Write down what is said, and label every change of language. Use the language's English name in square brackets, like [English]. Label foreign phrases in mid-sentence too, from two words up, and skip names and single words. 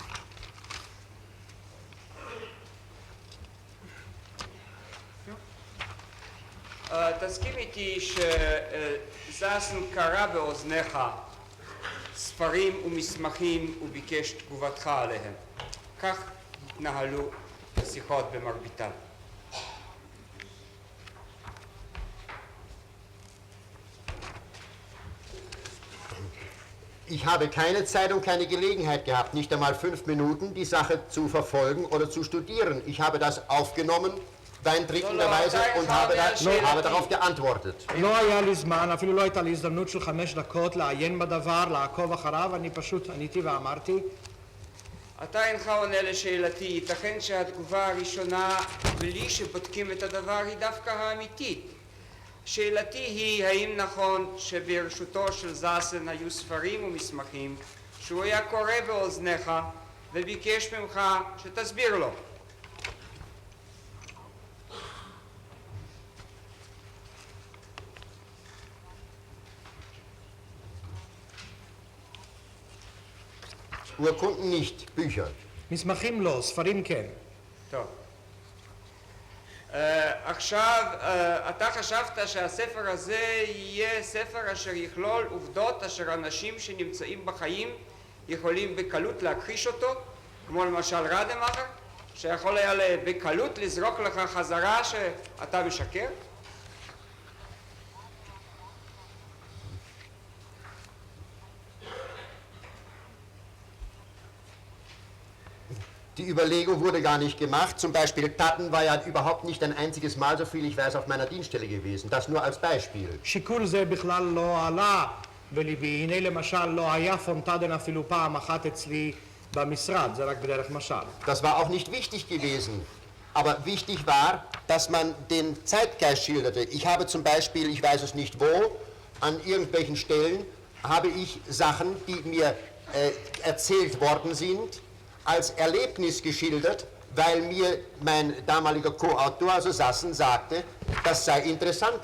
[Hebrew] תסכים איתי שזסן קרא באוזניך ספרים ומסמכים וביקש תגובתך עליהם. כך נהלו השיחות במרביתן. [German] Ich habe keine Zeit und keine Gelegenheit gehabt, nicht einmal 5 Minuten die Sache zu verfolgen oder zu studieren. Ich habe das aufgenommen, beeinträchtigenderweise, und habe darauf geantwortet. [Hebrew] לא היה לי זמן, אפילו לא הייתה לי הזדמנות של 5 דקות לעיין בדבר, לעקוב אחריו, אני פשוט עניתי ואמרתי. אתה אינך עונה לשאלתי, ייתכן שהתגובה הראשונה בלי שבודקים את הדבר היא דווקא האמיתית. שאלתי היא, האם נכון שברשותו של זסן היו ספרים ומסמכים שהוא היה קורא באוזניך וביקש ממך שתסביר לו? [German] Urkunden nicht, Bücher. [Hebrew] מסמכים לא, ספרים כן. טוב. עכשיו, אתה חשבת שהספר הזה יהיה ספר אשר יכלול עובדות אשר אנשים שנמצאים בחיים יכולים בקלות להכחיש אותו, כמו למשל רדמאכר, שיכול היה בקלות לזרוק לך חזרה שאתה משקר? [German] Die Überlegung wurde gar nicht gemacht. Zum Beispiel Tatten war ja überhaupt nicht ein einziges Mal, so viel ich weiß, auf meiner Dienststelle gewesen. Das nur als Beispiel. [Hebrew] שיקול זה בכלל לא עלה בליבי. הנה למשל לא היה פונטדן אפילו פעם אחת אצלי במשרד, זה רק בדרך משל. [German] Das war auch nicht wichtig gewesen. Aber wichtig war, dass man den Zeitgeist schilderte. Ich habe zum Beispiel, ich weiß es nicht wo, an irgendwelchen Stellen habe ich Sachen, die mir erzählt worden sind, als Erlebnis geschildert, weil mir mein damaliger Co-Autor, also Sassen, sagte, das sei interessanter.